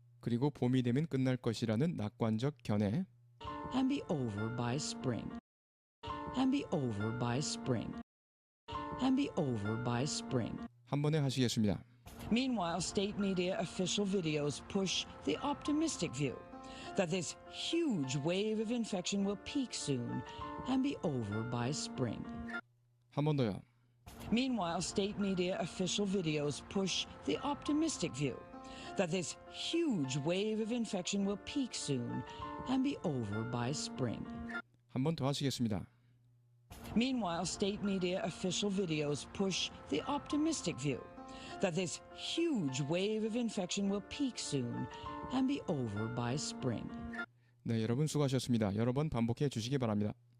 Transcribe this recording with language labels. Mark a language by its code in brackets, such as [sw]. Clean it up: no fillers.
[ko] 그리고 봄이 되면 끝날 것이라는 낙관적 견해. [en] and be over by spring and be over by spring and be over by spring. [ko] 한 번에 하시겠습니다. [en] Meanwhile, state media official videos push the optimistic view that this huge wave of infection will peak soon and be over by spring. [ko] 한 번 더요. [en] Meanwhile, state media official videos push the optimistic view that this huge wave of infection will peak soon and be over by spring. [ko] 한 번 더 하시겠습니다. [en] Meanwhile, state media official videos push the optimistic view that this huge wave of infection will peak soon and be over by spring. [ko] 네, 여러분 수고하셨습니다. 여러 번 반복해 주시기 바랍니다.